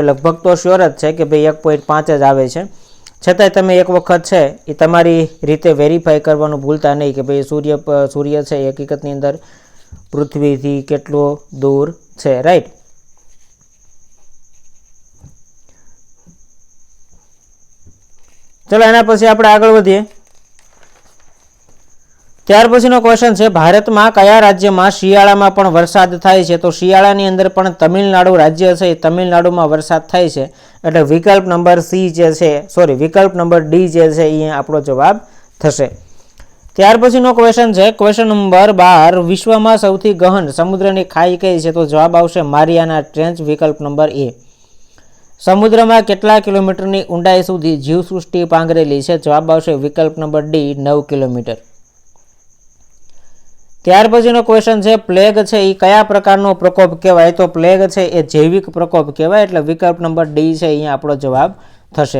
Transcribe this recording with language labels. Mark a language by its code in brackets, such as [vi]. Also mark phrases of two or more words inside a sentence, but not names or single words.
[gu] લગભગ તો શ્યોર જ છે કે ભાઈ 1.5 જ આવે છે, છતાંય તમે એક વખત છે એ તમારી રીતે વેરીફાઈ કરવાનું ભૂલતા નહીં કે ભાઈ સૂર્ય છે એ હકીકતની અંદર પૃથ્વીથી કેટલો દૂર છે, રાઈટ। ચાલો એના પછી આપણે આગળ વધીએ। ત્યાર પછીનો ક્વેશ્ચન છે ભારતમાં કયા રાજ્યમાં શિયાળામાં પણ વરસાદ થાય છે? તો શિયાળાની અંદર પણ તમિલનાડુ રાજ્ય છે, તમિલનાડુમાં વરસાદ થાય છે એટલે વિકલ્પ નંબર સી જે છે વિકલ્પ નંબર ડી જે છે એ આપણો જવાબ થશે। ત્યાર પછીનો ક્વેશ્ચન છે ક્વેશ્ચન નંબર 12, વિશ્વમાં સૌથી ગહન સમુદ્રની ખાઈ કઈ છે? તો જવાબ આવશે મારિયાના ટ્રેન્ચ, વિકલ્પ નંબર એ। [hi] समुद्र में [gu] કેટલા કિલોમીટરની ઊંડાઈ સુધી જીવસૃષ્ટિ પાંગરેલી છે? જવાબ આવશે વિકલ્પ નંબર ડી, 9 કિલોમીટર। ત્યાર પછીનો ક્વેશ્ચન છે પ્લેગ છે એ કયા પ્રકારનો પ્રકોપ કહેવાય? તો પ્લેગ છે એ જૈવિક પ્રકોપ કહેવાય એટલે વિકલ્પ નંબર ડી છે અહીંયા આપણો જવાબ થશે।